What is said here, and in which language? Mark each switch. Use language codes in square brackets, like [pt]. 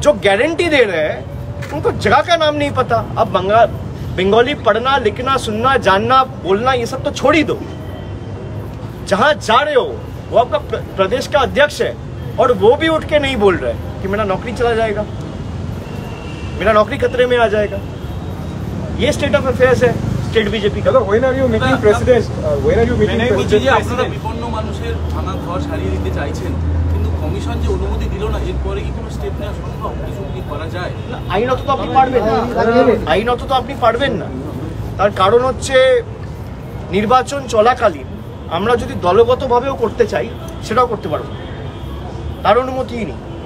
[hi] जो गारंटी दे रहे हैं उनको जगह का नाम नहीं पता। अब बंगाली पढ़ना, लिखना, सुनना, जानना, बोलना, ये सब तो छोड़ ही दो। जहां जा रहे हो वो आपका प्रदेश का अध्यक्ष है, और वो भी उठ के नहीं बोल रहे कि मेरा नौकरी चला जाएगा, मेरा नौकरी खतरे में आ जाएगा। ये स्टेट ऑफ अफेयर्स है स्टेट बीजेपी का। [en] When are you meeting president? When are you meeting president? [bn] আপনারা বিপন্ন মানুষের থানা ঘর ছাড়িয়ে দিতে চাইছেন, কিন্তু কমিশন যে অনুমতি দিল না, এরপরে কি কোনো স্টেপ নেওয়া সম্ভব? কিছু কি করা যায়? আইনত তো আপনি পারবেন না, আইনত তো আপনি পারবেন না। তার কারণ হচ্ছে নির্বাচন চলাকালীন আমরা যদি দলগতভাবেও করতে চাই সেটাও করতে পারবো না, তার অনুমতিই নেই।